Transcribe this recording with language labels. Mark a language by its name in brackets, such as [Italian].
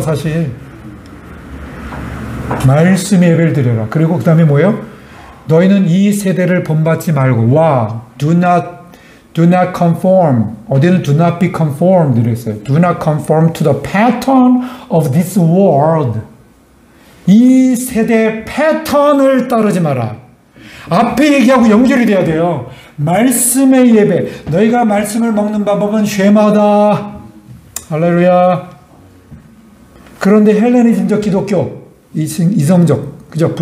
[Korean] 사실 말씀 예배를 드려라. 그리고 그 다음에 뭐예요? 너희는 이 세대를 본받지 말고 [English] do not conform. [Korean] 어디는 [English] do not be conformed [Korean] 이랬어요. [English] Do not conform to the pattern of this world. [Korean] 이 세대의 패턴을 따르지 마라. 앞에 얘기하고 연결이 돼야 돼요. 말씀의 예배. 너희가 말씀을 먹는 방법은 쉐마다. 할렐루야. 그런데 헬레니즘적 기독교, 이성적, 그죠?